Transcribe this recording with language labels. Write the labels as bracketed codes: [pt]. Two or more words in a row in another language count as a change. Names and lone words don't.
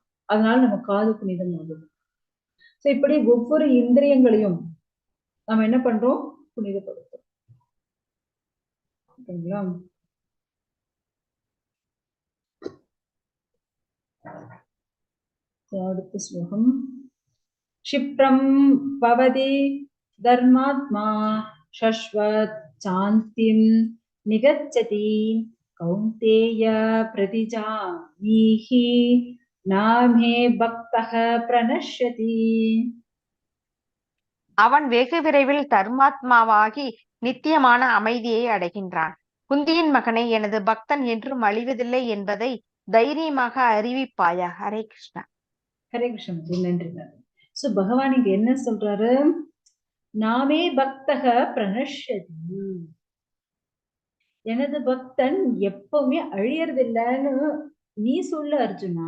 [ta] அதனால நம்ம காது புனிதம் ஆகுது. ஸோ இப்படி ஒவ்வொரு இந்திரியங்களையும் நம்ம என்ன பண்றோம், புனிதப்படுத்தும். ஓகேங்களா? அடுத்த ஸ்லோகம். [sa] क्षिप्रं भवति धर्मात्मा शश्वत शान्तिं निगच्छति कौन्तेय प्रतिजानीहि नामे भक्तः प्रणश्यति. [ta] அவன் வெகு விரைவில் தர்மாத்மாவாகி நித்தியமான அமைதியை அடைகின்றான். குந்தியின் மகனை, எனது பக்தன் என்றும் அழிவதில்லை என்பதை தைரியமாக அறிவிப்பாயா. ஹரே கிருஷ்ணா. ஹரே கிருஷ்ணா. நன்றி. சோ பகவான் இங்க என்ன சொல்றாரு, [sa] नामे भक्तः प्रणश्यति, [ta] எனது பக்தன் எப்பவுமே அழியறதில்லைன்னு நீ சொல்லு அர்ஜுனா.